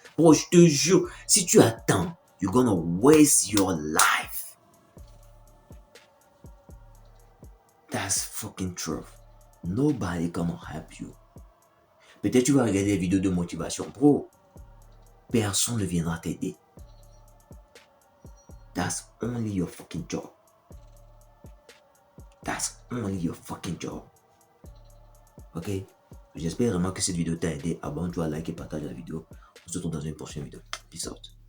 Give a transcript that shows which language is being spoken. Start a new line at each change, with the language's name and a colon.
French: Bro, je te jure, si tu attends,
English: you're gonna waste your life. That's fucking truth. Nobody gonna help you.
French: Peut-être tu vas regarder des vidéos de motivation. Bro, personne ne viendra t'aider.
English: That's only your fucking job. That's only your fucking job. Ok?
French: J'espère vraiment que cette vidéo t'a aidé. Abonne-toi, like et partage la vidéo. On se retrouve dans une prochaine vidéo.
English: Peace out.